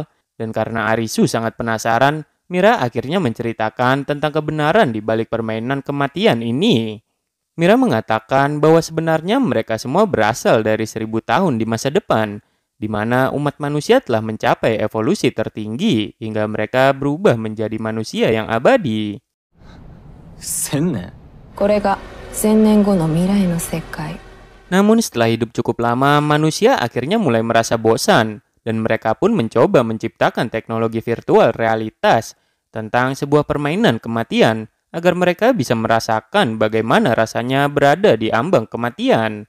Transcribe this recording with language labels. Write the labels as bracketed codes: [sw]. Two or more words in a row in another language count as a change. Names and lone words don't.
[id] Dan karena Arisu sangat penasaran, Mira akhirnya menceritakan tentang kebenaran di balik permainan kematian ini. Mira mengatakan bahwa sebenarnya mereka semua berasal dari 1000 tahun di masa depan, di mana umat manusia telah mencapai evolusi tertinggi hingga mereka berubah menjadi manusia yang abadi. [ja] 1000 年これが1000年後の未来の世界。 [id] Namun setelah hidup cukup lama, manusia akhirnya mulai merasa bosan, dan mereka pun mencoba menciptakan teknologi virtual realitas tentang sebuah permainan kematian agar mereka bisa merasakan bagaimana rasanya berada di ambang kematian.